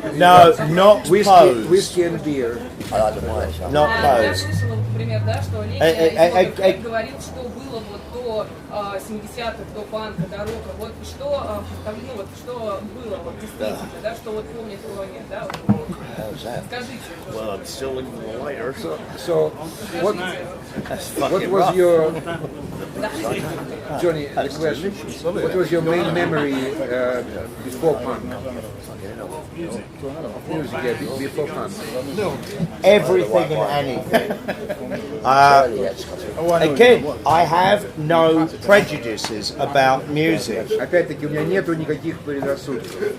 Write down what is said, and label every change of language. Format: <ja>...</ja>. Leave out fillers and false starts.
<en>No, not pose. Whiskey and beer. Not</en> <ru>Я</ru> <en>pose.</en> <ru>слышала, например, да, что Леня говорил, что было вот до 70-х, до панка, до рока. Вот что, ну, вот, что было вот, действительно, да, что вот помнит его нет, да? Вот. Скажите.</ru> <en>Well, I'm still looking for the lighter. So, what was your Johnny? The question. What was your main memory before punk? Music, yeah, before punk. Everything and anything. Again, I have no prejudices about music.</en> <ru>Опять-таки, у меня нету никаких предрассудков.</ru>